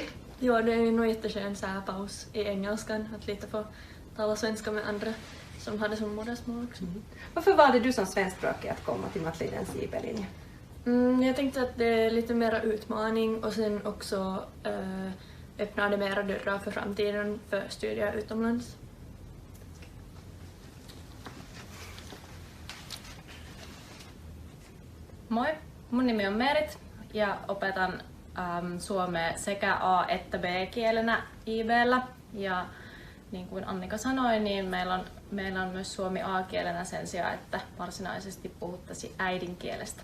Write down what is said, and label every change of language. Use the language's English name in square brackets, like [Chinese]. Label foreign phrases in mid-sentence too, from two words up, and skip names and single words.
[Swedish] Ja, det är nog jätteskön så här paus i engelskan, att lite få tala svenska med andra som har det som modersmål också. Varför valde du som svenskspråkig att komma till Mattlidens IB-linje? Jag tänkte att det är lite mera utmaning och sen också öppnar det mera dörrar för framtiden för studier utomlands. [Finnish] Moi, mun nimi on Merit ja opetan suomea sekä A- että B-kielenä IB:llä. Ja niin kuin Annika sanoi, niin meillä on myös suomi A-kielenä sen sijaan, että varsinaisesti puhuttaisiin äidinkielestä.